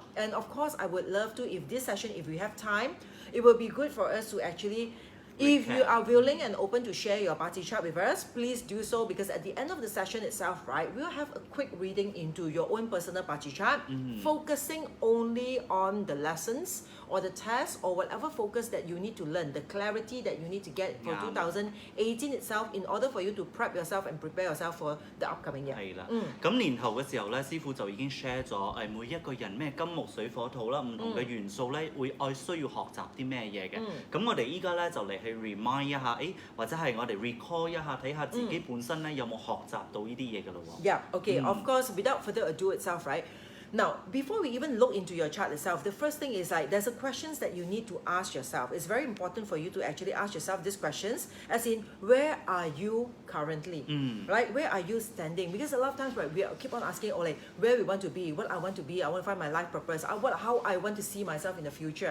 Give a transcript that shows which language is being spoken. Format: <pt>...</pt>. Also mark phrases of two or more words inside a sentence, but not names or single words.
<en>And of course, I would love to, if this session, if we have time, it will be good for us to actually, if you are willing and open to share your party chart with us, please do so, because at the end of the session itself, right, we'll have a quick reading into your own personal party chart, focusing only on the lessons or the test or whatever focus that you need to learn, the clarity that you need to get for 2018 itself in order for you to prep yourself and prepare yourself for the upcoming year.</en> <yue>係啦，咁年頭嘅時候咧，師傅就已經 share 咗每一個人咩金木水火土啦，唔同嘅元素咧會需要學習啲咩嘢嘅。咁我哋依家咧就嚟去 remind 一下，或者係我哋 recall 一下，睇下自己本身咧有冇學習到呢啲嘢㗎咯喎。</yue> <en>Yeah, okay. Of course, without further ado itself, right? Now, before we even look into your chart itself, the first thing is like there's a questions that you need to ask yourself. It's very important for you to actually ask yourself these questions, as in, where are you currently? Right? Where are you standing? Because a lot of times, right, we keep on asking, oh, like, where we want to be, what I want to be, I want to find my life purpose, how I want to see myself in the future.</en>